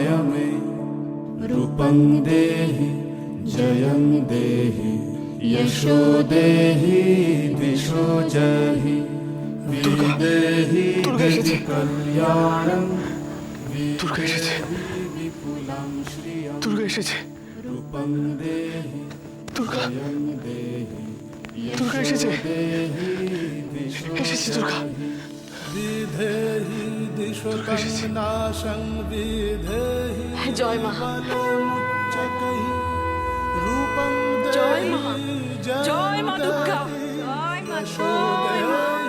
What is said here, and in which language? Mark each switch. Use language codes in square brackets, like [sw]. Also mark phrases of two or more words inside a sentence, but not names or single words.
[sa] में, रूपं देहि जयं देहि यशो देहि दिशो जहि, विदेहि गति कल्याणं विदेहि विपुलं श्रियं, रूपं देहि जयं देहि [bn] দুর্গা এসেছে, এসেছে দুর্গা। জয় মা, জয় মা, জয় মা দুর্গা, জয় মা, জয় মা।